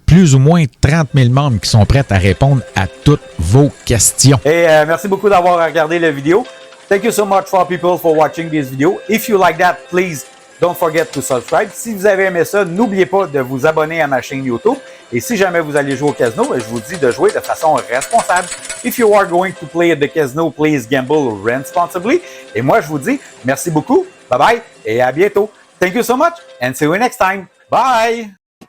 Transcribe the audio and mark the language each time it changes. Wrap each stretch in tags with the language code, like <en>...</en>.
<fr>Plus ou moins 30 000 membres qui sont prêts à répondre à toutes vos questions. Et merci beaucoup d'avoir regardé la vidéo.</fr> <en>Thank you so much for people for watching this video. If you like that, please don't forget to subscribe.</en> <fr>Si vous avez aimé ça, n'oubliez pas de vous abonner à ma chaîne YouTube. Et si jamais vous allez jouer au casino, je vous dis de jouer de façon responsable.</fr> <en>If you are going to play at the casino, please gamble responsibly.</en> <fr>Et moi, je vous dis merci beaucoup. Bye bye et à bientôt.</fr> <en>Thank you so much and see you next time. Bye!</en>